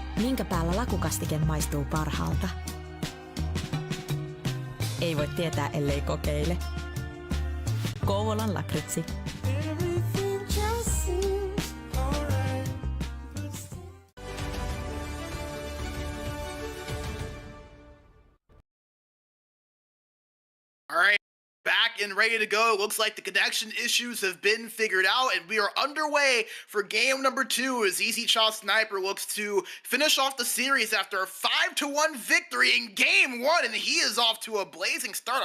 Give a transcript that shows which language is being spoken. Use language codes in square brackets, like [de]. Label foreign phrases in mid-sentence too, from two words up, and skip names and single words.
[fi] Minkä päällä lakukastike maistuu parhaalta? Ei voi tietää, ellei kokeile. Kouvolan lakritsi. [en] All right, back and ready to go. Looks like the connection issues have been figured out, and we are underway for game number 2 as Easychasniper2 looks to finish off the series after a 5-1 victory in game 1, and he is off to a blazing start.